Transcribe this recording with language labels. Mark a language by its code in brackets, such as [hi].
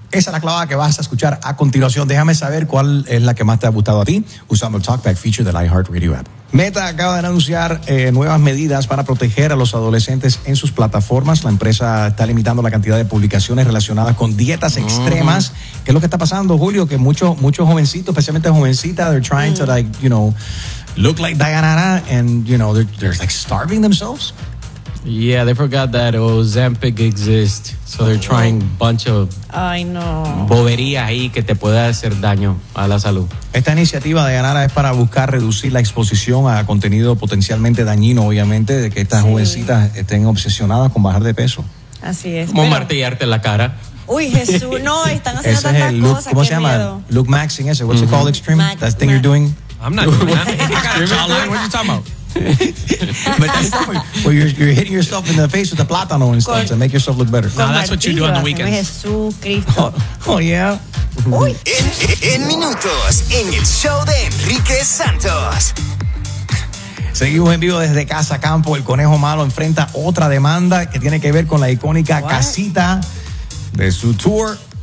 [es] Esa es la clavada que vas a escuchar a continuación. Déjame saber cuál es la que más te ha gustado a ti usando el Talkback feature de la iHeartRadio app. Meta acaba de anunciar nuevas medidas para proteger a los adolescentes en sus plataformas. La empresa está limitando la cantidad de publicaciones relacionadas con dietas extremas. ¿Qué es lo que está pasando, Julio? Que muchos jovencitos, especialmente jovencitas, [en] they're trying to, like, you know, look like Dayanara, and, you know, they're like starving themselves. Yeah, they forgot that Ozempic exists. So they're trying a bunch of [es] boberías ahí que te puede hacer daño a la salud. Esta iniciativa de Dayanara es para buscar reducir la exposición a contenido potencialmente dañino, obviamente, de que estas jovencitas estén obsesionadas con bajar de peso. Así es. Como martillarte la cara. Uy, Jesús, no, están haciendo tantas cosas. [en] Look, [es] ¿cómo se llama? Miedo. [en] Look maxing ese. What's it called, extreme? That thing you're doing? I'm not doing that. Extreme? What are you talking about? But that's where you're hitting yourself in the face with a plátano and stuff to make yourself look better. No, that's what you do on the weekends. Oh yeah. [es] En minutos, en el show de Enrique Santos. Seguimos en vivo desde Casa Campo. El Conejo Malo enfrenta otra demanda que tiene que ver con la icónica casita de su tour.